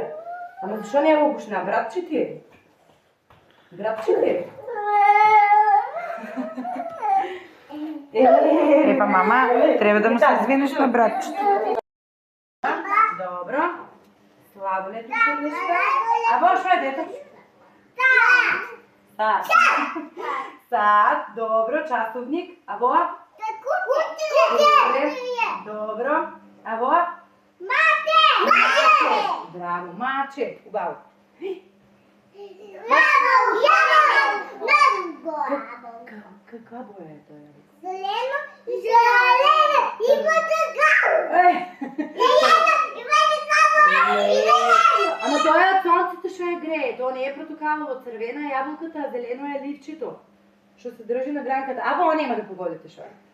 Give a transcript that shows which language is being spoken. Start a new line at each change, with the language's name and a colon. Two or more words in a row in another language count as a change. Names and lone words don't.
Bulgarian: Ама защо не е го гушна? Братче ти е. Братче ти е. Епа, мама, трябва да му се извинеш на братчето. Добро. Слабо не ти се неща. А во, шо е дете? Сад. Сад, добро, часовник. А во? Добро. А во? Маче. Браво, маче. Убаво. Каква боя е той? Зелено. Има такава. Ама той е от слънцето, що е грее. То не е протокалово. Цървена ябълката, а зелено е ливчето. Що се държи на гранката. Або няма да погодите, шо е.